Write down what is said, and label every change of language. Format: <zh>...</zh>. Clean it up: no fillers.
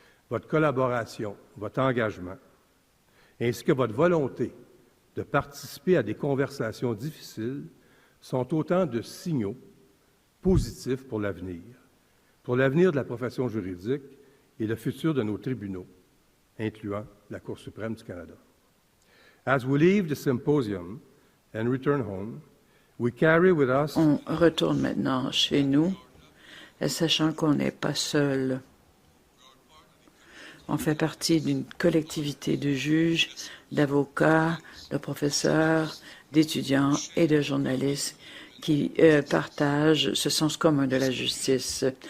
<fr>Votre collaboration, votre engagement, ainsi que votre volonté de participer à des conversations difficiles sont autant de signaux positifs pour l'avenir de la profession juridique et le futur de nos tribunaux, incluant la Cour suprême du Canada.</fr> <en>As we leave the symposium and return home, we carry with us.</en> <fr>On retourne maintenant chez nous, sachant qu'on n'est pas seul. On fait partie d'une collectivité de juges, d'avocats, de professeurs, d'étudiants et de journalistes qui partagent ce sens commun de la justice.</fr>